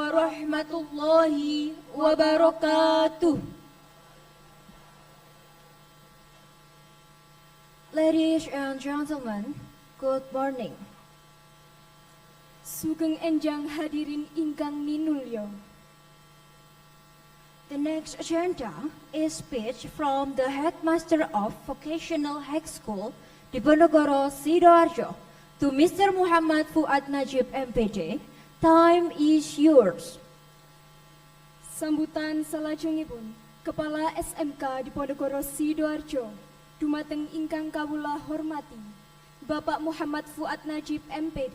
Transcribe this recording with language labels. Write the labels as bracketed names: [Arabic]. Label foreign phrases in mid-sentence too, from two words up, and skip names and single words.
[Arabic] ورحمة الله وبركاته. [English] Ladies and gentlemen, good morning. [Javanese] Sugeng enjang hadirin ingkang minulya. [English] The next agenda is speech from the headmaster of Vocational High School Diponegoro Sidoarjo to Mr. Muhammad Fuad Najib MPD. Time is yours. [Javanese] Sambutan salajengipun Kepala SMK Diponegoro Sidoarjo dumateng ingkang kawula hormati Bapak Muhammad Fuad Najib MPD.